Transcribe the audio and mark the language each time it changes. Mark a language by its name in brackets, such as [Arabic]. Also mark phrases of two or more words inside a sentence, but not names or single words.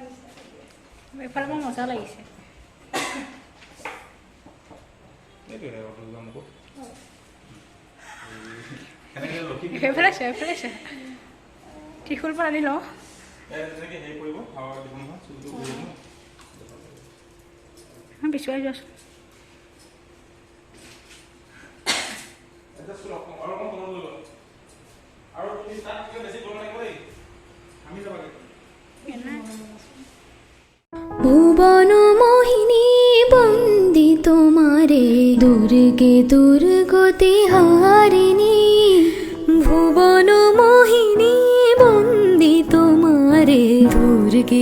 [Assamese] এইফালে মোৰ মজা লাগিছে এইফালে আছে ত্ৰিশূল পৰা আনি লওঁ বিচুৱাই যোৱাচোন [Bangla] ভুবন মোহিনী বন্দি তোমারে দুর্গে দুর্গতি হারিণী ভুবন মোহিনী বন্দি তোমারে দুর্গে